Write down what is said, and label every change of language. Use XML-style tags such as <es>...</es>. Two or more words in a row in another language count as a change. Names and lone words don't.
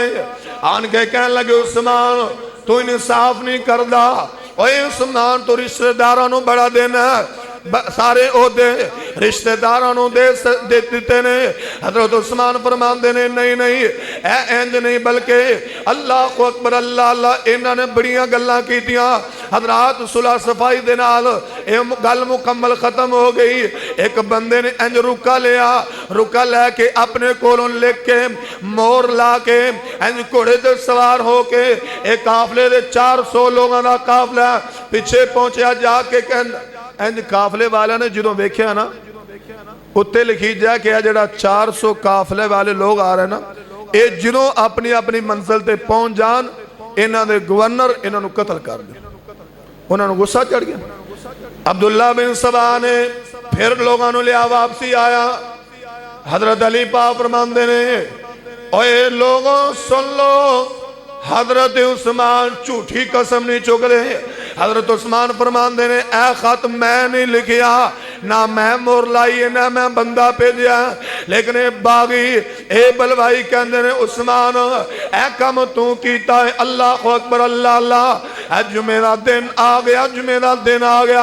<pa>آن کے کہنے لگے عثمان تو انصاف نہیں کردہ، اوہ عثمان تو رشتہ دارانو بڑا دینا ہے، سارے عہدے رشتہ دارانو دے دیتے نے۔ حضرت عثمان فرمان دینے نہیں اے اینج نہیں، بلکہ</pa> <ar>اللہ اکبر اللہ اللہ،</ar> <pa>انہوں نے بڑیاں گلاں کی تیاں۔ حضرات صلح صفائی دے نال گل مکمل ختم ہو گئی۔ ایک بندے نے اینج رکا لے کے اپنے کولوں لکھ کے مور لا کے اینج کوڑے دے سوار ہو کے ایک قافلے دے 400 لوگاں دا قافلہ پیچھے پہنچیا، جا کے اینج قافلے والا نے جنہوں دیکھیا نا اتے لکھی جائے کہ جڑا 400 قافلے والے لوگ آ رہے نا، اے جنہوں اپنی منزل تے پہنچ جان، انہاں دے گورنر انہاں نو قتل کر دے۔ انہاں نو غصہ چڑھ گیا۔ عبداللہ بن سبا نے پھر لوگاں نو لیا واپسی آیا۔ حضرت علی پاک فرماندے نے، اوے لوگوں سن لو، حضرت عثمان جھوٹی قسم نہیں چک رہے۔ حضرت عثمان فرمان دینے، اے خط میں نہیں لکھیا، نہ میں مور لائی، نہ میں بندہ پہ دیا، لیکن اے باغی اے بلوائی کہندے نے عثمان اے کم تو کیتا ہے،</pa> <ar>اللہ اکبر اللہ اللہ،</ar> <pa>اے جمعہ دن آ گیا، جمعہ دن آ گیا۔</pa>